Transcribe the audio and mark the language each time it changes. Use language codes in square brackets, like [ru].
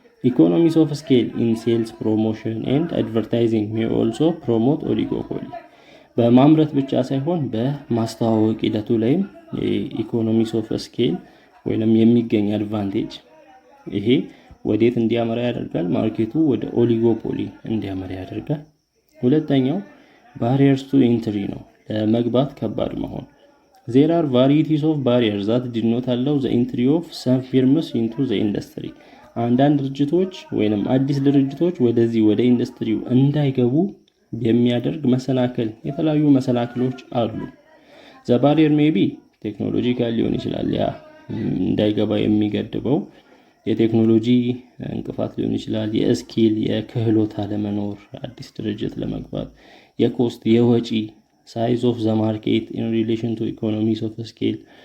[en] ኢኮኖሚስ ኦፍ ስኬል ኢን ሴልስ ፕሮሞሽን ኤንድ አድቨርታይዚንግ ሜይ ኦልሶ ፕሮሞት ኦሊጎፖሊ። [am] በማምረት ብቻ ሳይሆን በማስተዋወቅ ሂደቱ ላይም ኢኮኖሚስ ኦፍ ስኬል ወይንም የሚገኝ አድቫንቴጅ ይሄ ወዴት እንዲያመራ ያደርጋል? ማርኬቱ ወደ ኦሊጎፖሊ እንዲያመራ ያደርጋል። ሁለተኛው ባሪየርስ ቱ ኢንትሪ ነው፣ ለመግባት ከባድ መሆን። [en] There are varieties of barriers that did not allow the entry of some firms into the industry. [am] አንዳንድ ድርጅቶች ወይንም አዲስ ድርጅቶች ወደዚህ ወደ ኢንዱስትሪው እንዳይገቡ የሚያደርግ መሰናክል፣ የተለያዩ መሰናክሎች አሉ። [en] The barrier may be [am] ቴክኖሎጂካል ሊሆን ይችላል። ያ እንዳይገባ የሚገድበው የቴክኖሎጂ እንቅፋት ሊሆን ይችላል። የስኪል የክህሎት አለመኖር አዲስ ድርጅት ለመግባት፣ የኮስት የወጪ [en] size of the market in relation to economies of scale